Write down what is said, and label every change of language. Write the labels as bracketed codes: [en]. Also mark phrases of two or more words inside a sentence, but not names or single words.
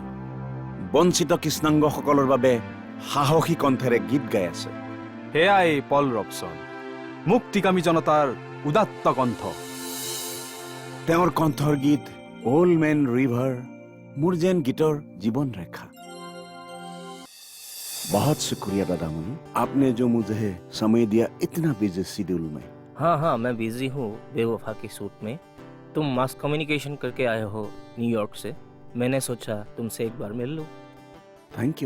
[as] বঞ্চিত কৃষ্ণাংগসকলৰ বাবে সাহসী কণ্ঠেৰে গীত গাই আছে। সেয়াই পল ৰবচন, মুক্তিকামী জনতাৰ উদাত্ত কণ্ঠ। তেওঁৰ কণ্ঠৰ গীত অল্ড মেন ৰিভাৰ মোৰ যেন গীতৰ জীৱন ৰেখা। [hi] बहुत शुक्रिया दादा मुनि, आपने जो मुझे समय दिया इतना [en] busy schedule [hi] में। हाँ, मैं बिजी हूँ बेवफा के सूट में। तुम [en] mass communication [hi] करके आए हो न्यूयॉर्क से, मैंने सोचा तुमसे एक बार मिल लूं। [en] thank you.